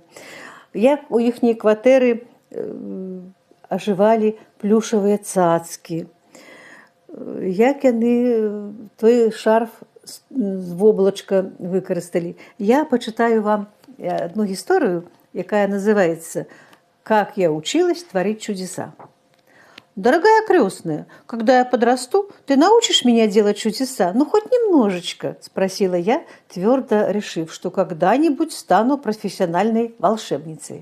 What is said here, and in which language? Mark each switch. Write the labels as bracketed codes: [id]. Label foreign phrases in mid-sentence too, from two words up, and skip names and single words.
[be] Як у іхняй кватэры ажывалі плюшавыя цацкі. Як яны той шарф з воблачка выкарысталі. Я пачытаю вам [ru] одну [be] гісторыю, якая [ru] называется «Как я училась творить чудеса». «Дорогая крестная, когда я подрасту, ты научишь меня делать чудеса? Ну, хоть немножечко», – спросила я, твердо решив, что когда-нибудь стану профессиональной волшебницей.